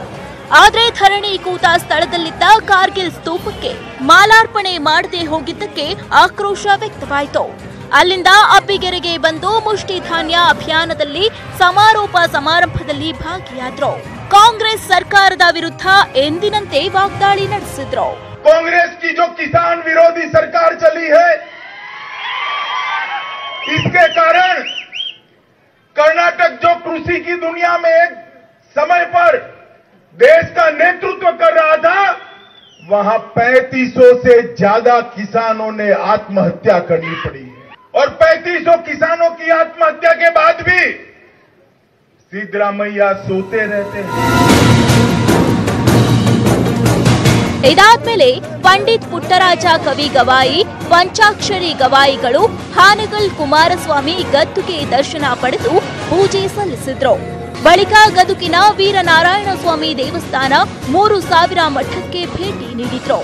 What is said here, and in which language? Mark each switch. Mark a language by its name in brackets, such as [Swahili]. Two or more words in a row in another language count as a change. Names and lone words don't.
[Kannada] ಆದರೆ ಧರಣಿ ಕೂತ ಸ್ಥಳದಲ್ಲಿದ್ದ ಕಾರ್ಗಿಲ್ ಸ್ತೂಪಕ್ಕೆ ಮಾಲಾರ್ಪಣೆ ಮಾಡದೆ ಹೋಗಿದ್ದಕ್ಕೆ ಆಕ್ರೋಶ ವ್ಯಕ್ತವಾಯಿತು. ಅಲ್ಲಿಂದ ಅಬ್ಬಿಗೆರೆಗೆ ಬಂದು ಮುಷ್ಟಿಧಾನ್ಯ ಅಭಿಯಾನದಲ್ಲಿ ಸಮಾರೋಪ ಸಮಾರಂಭದಲ್ಲಿ ಭಾಗಿಯಾದ್ರು. ಕಾಂಗ್ರೆಸ್ ಸರ್ಕಾರದ ವಿರುದ್ಧ ಎಂದಿನಂತೆ ವಾಗ್ದಾಳಿ ನಡೆಸಿದ್ರು. [Hindi] कांग्रेस की जो किसान विरोधी सरकार चली है, इसके कारण कर्नाटक जो कृषि की दुनिया में एक समय पर देश का नेतृत्व कर रहा था, वहां 3500 से ज्यादा किसानों ने आत्महत्या करनी पड़ी और 3500 किसानों की आत्महत्या के बाद भी सिद्धरामैया सोते रहते हैं. [Kannada] ಇದಾದ್ಮೇಲೆ ಪಂಡಿತ್ ಪುಟ್ಟರಾಜ ಕವಿ ಗವಾಯಿ, ಪಂಚಾಕ್ಷರಿ ಗವಾಯಿಗಳು ಹಾನಗಲ್ ಕುಮಾರಸ್ವಾಮಿ ಗದ್ದುಗೆ ದರ್ಶನ ಪಡೆದು ಪೂಜೆ ಸಲ್ಲಿಸಿದ್ರು. ಬಳಿಕ ಗದುಗಿನ ವೀರನಾರಾಯಣ ಸ್ವಾಮಿ ದೇವಸ್ಥಾನ 3000 ಮಠಕ್ಕೆ ಭೇಟಿ ನೀಡಿದ್ರು.